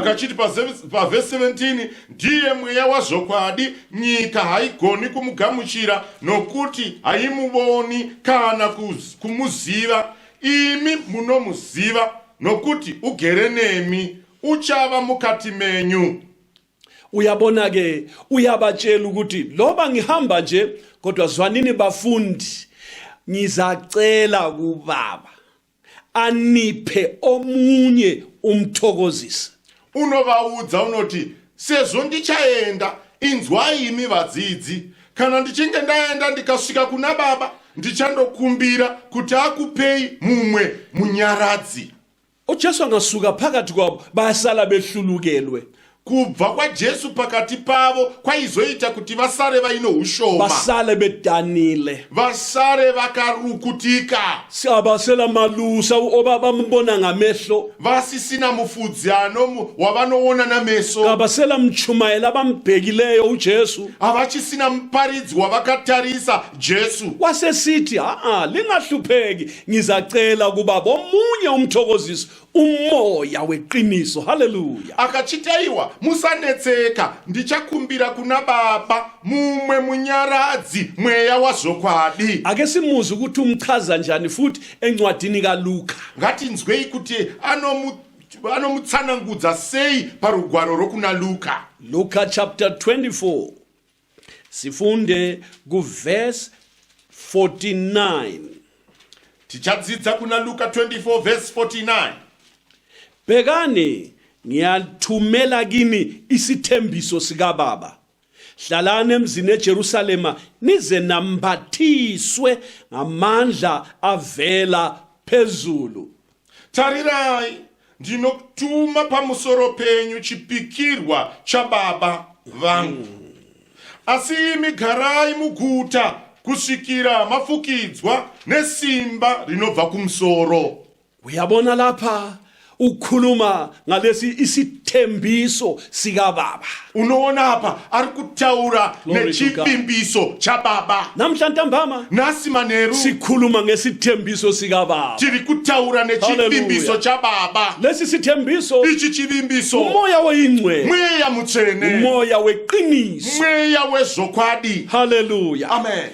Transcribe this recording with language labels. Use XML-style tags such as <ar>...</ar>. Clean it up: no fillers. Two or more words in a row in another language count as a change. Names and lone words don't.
<sn>Akachiti pa verse 17 ndiye mweya wazvokwadi nyika haigoni kumugamuchira nokuti haimuvoni kana kumuziva imi munomuziva nokuti ugere nemi uchava mukati menyu.</sn> <nd>Uyabona ke uyabatshela ukuthi loba ngihamba nje kodwa zwanini bafundi ngizacela kuBaba aniphe omunye umthokozisi.</nd> <sn>Unovaudza unoti sezvo ndichaenda inzwai imi vadzidzi kana ndichinge ndaenda ndikasvika kuna Baba ndichandokumbira kuti akupei mumwe munyaradzi.</sn> <nd>uJesu angasuka phakathi kwabo bayasala behlulukelwe.</nd> <sn>Kubva kwaJesu pakati pavo kwaizoita kuti vasare vaino ushoma.</sn> <nd>Basale bedanile.</nd> <sn>Vasare vakarukutika.</sn> <nd>Siyabasela malusa obaba mbona ngamehlo.</nd> <sn>Vasisina mufudzano wavanoona nameso.</sn> <nd>Kabasela mchumayela bambhekileyo uJesu.</nd> <sn>Avachisina mparidzi wavakatarisa Jesu.</sn> <nd>Wasesithi lingahlupheki ngizacela kuba bomunye umthokozisi umoya weqiniso. Haleluya.</nd> <sn>Akachitaiwa musanetseka ndichakumbira kuna Baba mumwe munyaradzi mweya wazvokwadi.</sn> <nd>Ake simuze ukuthi umchaza njani futhi encwadini kaLuka.</nd> <sn>Ngatinzwei kuti anomutsanangudza sei parugwaro rokuna Luka.</sn> <nd>Luka chapter 24 sifunde ku verse 49.</nd> <sn>Tichadzidza kuna Luka 24 verse 49.</sn> <nd>Bekani ngiyathumela kini isithembiso sika Baba. Hlalani emzini eJerusalema nize nambathiswe ngamandla avela phezulu.</nd> <sn>Tarirai ndinokutuma pamusoro penyu chipikirwa chaBaba vangu. Asi imi garai muguta kusvikira mafukidzwa nesimba rinobva kumusoro.</sn> <nd>Uyabona lapha ukhuluma ngalesi isithembiso sika Baba.</nd> <sn>Unoona hapa ari kutaura nechipimbiso chaBaba.</sn> <nd>Namhla ntambama nasi maneru sikhuluma ngesithembiso sika Baba.</nd> <sn>Tiri kutaura nechipimbiso chaBaba.</sn> <nd>Lesi sithembiso</nd> <sn>ichi chivimbiso</sn> <nd>umoya weingcwe,</nd> <sn>mweya mutsvene,</sn> <nd>umoya weqiniso,</nd> <sn>mweya wezvokwadi. Haleluya. Amen.</sn>